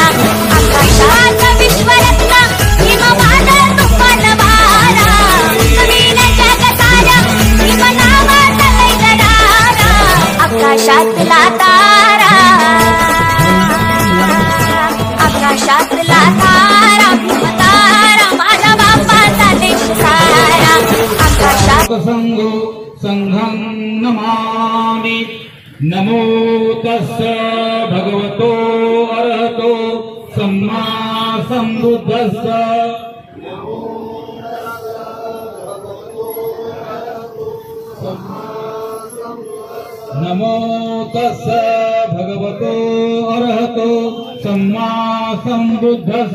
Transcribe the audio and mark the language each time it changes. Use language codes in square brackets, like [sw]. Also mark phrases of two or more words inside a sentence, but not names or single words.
[mr] आकाशात विश्वरत्न भीम माझा तुफान वारा, जमीन जग सारा भीम नावाचा लय जरारा. आकाशातला तारा, आकाशातला तारा, भीमतारा माझ्या बापाचा देश सारा. आकाशात [pi] संघो संघं नमामि. नमो तस्स भगवतो अरहतो सम्मा सम्बुद्धस्स. नमो तस्स भगवतो अरहतो सम्मा सम्बुद्धस्स.